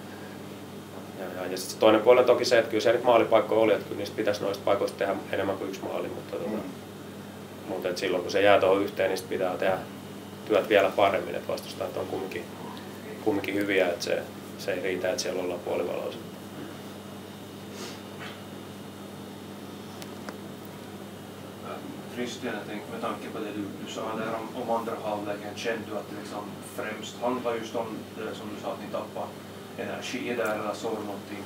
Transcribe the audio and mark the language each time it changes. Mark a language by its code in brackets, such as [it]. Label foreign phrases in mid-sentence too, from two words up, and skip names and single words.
[fi] Ja sitten toinen puoli on toki se, että kyllä siellä nyt maalipaikkoja oli, että kyllä niistä pitäisi noista paikoista tehdä enemmän kuin yksi maali, mutta silloin kun se jää tuohon yhteen, niin pitää tehdä työt vielä paremmin, että vastustajat on kumminkin hyviä, että se ei riitä, että siellä ollaan puolivaloissa. [sv] Christian, jag tänker med tanke på det du sa där om andra halvleken, kände du att det liksom främst handlar just om det som du sa, att ni tappar energi där eller så någonting?